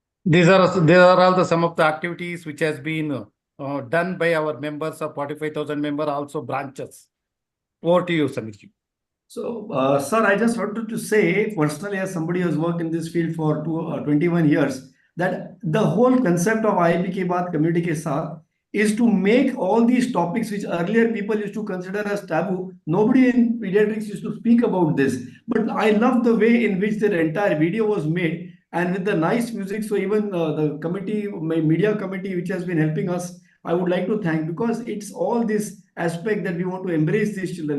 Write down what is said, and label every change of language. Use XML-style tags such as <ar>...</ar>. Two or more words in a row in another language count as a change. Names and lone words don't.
<en>These are all the some of the activities which has been done by our members of 45,000 member, also branches. Over to you, Samirji. So, sir, I just wanted to say personally, as somebody who has worked in this field for 21 years, that the whole concept of IAP ke baat community ke saath is to make all these topics which earlier people used to consider as taboo. Nobody in pediatrics used to speak about this. But I love the way in which the entire video was made and with the nice music. So even the committee, my media committee, which has been helping us, I would like to thank, because it's all this aspect that we want to embrace these children.</en>